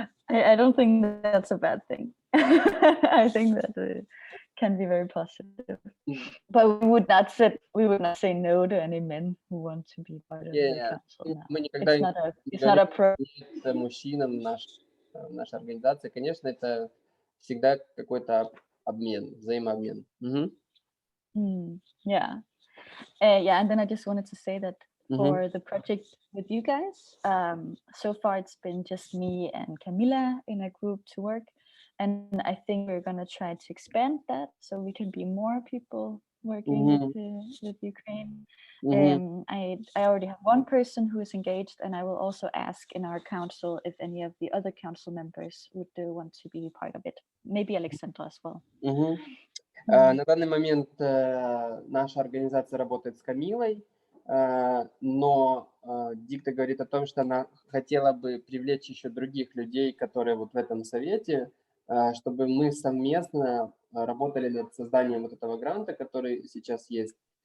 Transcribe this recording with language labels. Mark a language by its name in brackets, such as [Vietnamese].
[English] I don't think that's a bad thing. I think that can be very positive. But we would not say no to any men who want to be part of the council. It's not a pro. [Russian] Мужчинам наша организация, конечно, это всегда какой-то обмен, взаимообмен. [English] Yeah. And then I just wanted to say that for the project with you guys, so far it's been just me and Camila in a group to work, and I think we're gonna try to expand that so we can be more people working with Ukraine. I already have one person who is engaged, and I will also ask in our council if any of the other council members would want to be part of it. Maybe Alexandra as well. [Russian] На данный момент наша организация работает с Камилой, но Дикте говорит о том, что она хотела бы привлечь еще других людей, которые вот в этом совете, чтобы мы совместно работали над созданием вот этого гранта, который сейчас есть.